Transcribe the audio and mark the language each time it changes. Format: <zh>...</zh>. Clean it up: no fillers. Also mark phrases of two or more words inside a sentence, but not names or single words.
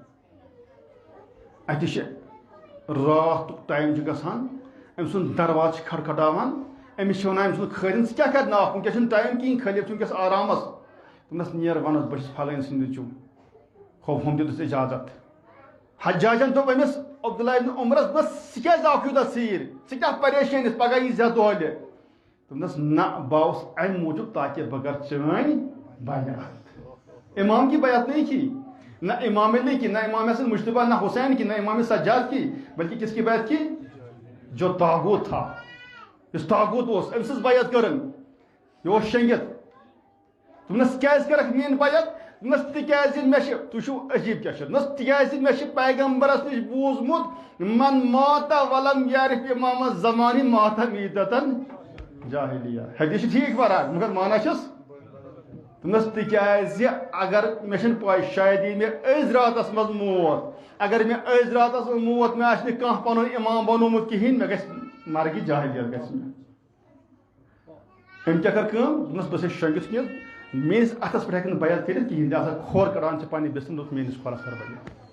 <ks>اَتہِ چھِ راتُک ٹایم چھُ گژھان أمۍ سُنٛد دروازٕ چھِ کھڑکھڑاوان أمِس چھِ وَنان أمۍ سُنٛد خٲرِن ژٕ کیٛاہ کَرِ ناکھ وٕنکٮ۪س چھُنہٕ ٹایم کِہیٖنۍ خٲلی چھُ وٕنکٮ۪س آرامس دوٚپنس نیر وَنس بہٕ چھُس فلٲنۍ سٕنٛدِ نیٚچوٗ ہُم دِتُس اِجازت حجاجن دوٚپ أمِس عبداللہ ابن عمرس دوٚپنس ژٕ کیٛازِ آوُکھ یوٗتاہ ژیٖرۍ ژٕ کیٛاہ پریشٲنیس پگاہ یی زِ دۄہلہِ دوٚپنس نہ بہٕ آوُس اَمہِ موٗجوٗب تاکہِ بہٕ کر چٲنۍ بیعت</ks> <ur>امام کی بیعت نہیں کی نہ امام علی کی نہ امام حسن مجتبہ نہ حسین کی نہ امام سجاد کی بلکہ کس کی بیعت کی جو طاغوت تھا</ur> <ks>یُس طاغوت اوس أمۍ سٕنٛز بیعت کٔرٕن یہِ اوس شیٚنگِتھ دوٚپنس کیٛازِ کٔرٕکھ میٲنۍ بیعت دوٚپنس تِکیٛازِ مےٚ چھِ تُہۍ چھِو عجیٖب کیٛاہ چھُ دوٚپنس تِکیٛازِ مےٚ چھُ پیغمبرس نِش بوٗزمُت</ks> <ar>من ماتا ولم یعرف امام الزمانی ماتا میٖتتن جاہلیہ</ar> <ks>حدیث چھِ ٹھیٖک پران مگر مانا چھُس دوٚپنس تِکیٛازِ اگر مےٚ چھنہٕ پاے شاید یی مےٚ أزۍ راتس منٛز موت اگر مےٚ أزۍ راتس منٛز موت مےٚ آسہِ نہٕ کانٛہہ پنُن امام بنومُت کِہیٖنۍ مےٚ گژھِ مرگہِ جاہلیت گژھِ مےٚ أمۍ کیٛاہ کٔر کٲم دوٚپنس بہٕ چھُس شۄنٛگِتھ وٕنکیٚس میٲنِس اتھس پٮ۪ٹھ ہٮ۪کہِ نہٕ بیعت کٔرِتھ کِہیٖنۍ لہذا کھور کڑان چھِ پننہِ بِسمہِ دوٚپ میٲنِس کھورس کر بیعت</ks>